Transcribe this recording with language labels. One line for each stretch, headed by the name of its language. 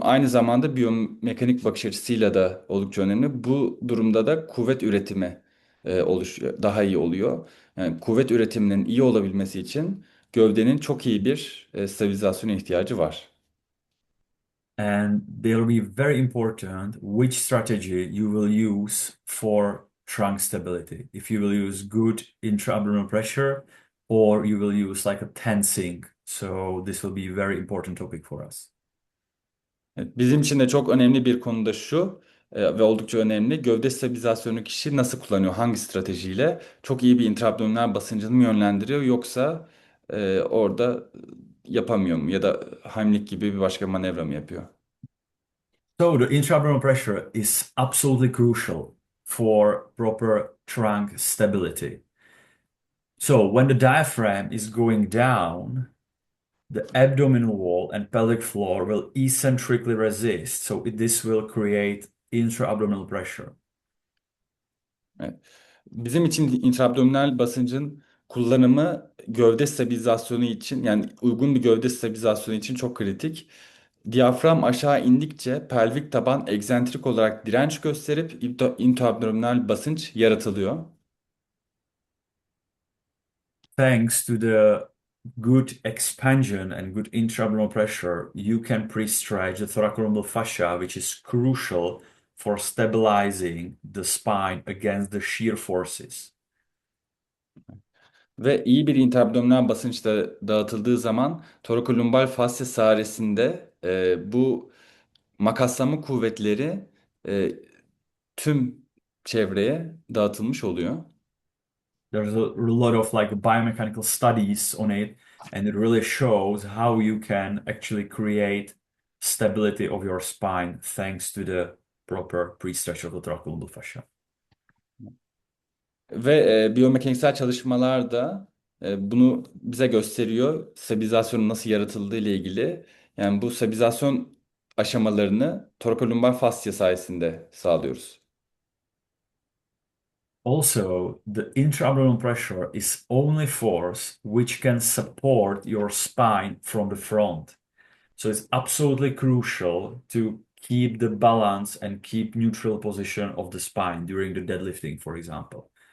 Turkish: Aynı zamanda biyomekanik bakış açısıyla da oldukça önemli. Bu durumda da kuvvet üretimi daha iyi oluyor. Yani kuvvet üretiminin iyi olabilmesi için gövdenin çok iyi bir stabilizasyona ihtiyacı var.
English: And they'll be very important which strategy you will use for trunk stability. If you will use good intra-abdominal pressure or you will use like a tensing. So this will be a very important topic for us.
Turkish: Evet, bizim için de çok önemli bir konu da şu ve oldukça önemli. Gövde stabilizasyonu kişi nasıl kullanıyor, hangi stratejiyle? Çok iyi bir intraabdominal basıncını mı yönlendiriyor yoksa orada yapamıyor mu ya da Heimlich gibi bir başka manevra mı yapıyor?
English: So the intra-abdominal pressure is absolutely crucial for proper trunk stability. So when the diaphragm is going down, the abdominal wall and pelvic floor will eccentrically resist. So this will create intra-abdominal pressure.
Turkish: Evet. Bizim için intraabdominal basıncın kullanımı gövde stabilizasyonu için yani uygun bir gövde stabilizasyonu için çok kritik. Diyafram aşağı indikçe pelvik taban egzantrik olarak direnç gösterip intraabdominal basınç yaratılıyor.
English: Thanks to the good expansion and good intra-abdominal pressure, you can pre-stretch the thoracolumbar fascia, which is crucial for stabilizing the spine against the shear forces.
Turkish: Ve iyi bir intraabdominal basınç da dağıtıldığı zaman torakolumbar fasya sayesinde bu makaslama kuvvetleri e, tüm çevreye dağıtılmış oluyor.
English: There's a lot of like biomechanical studies on it, and it really shows how you can actually create stability of your spine thanks to the proper pre-stretch of the thoracolumbar fascia.
Turkish: Ve biyomekaniksel çalışmalar da bunu bize gösteriyor. Stabilizasyonun nasıl yaratıldığı ile ilgili. Yani bu stabilizasyon aşamalarını torakolumbar fasya sayesinde sağlıyoruz.
English: Also, the intra-abdominal pressure is only force which can support your spine from the front. So it's absolutely crucial to keep the balance and keep neutral position of the spine during the deadlifting, for example.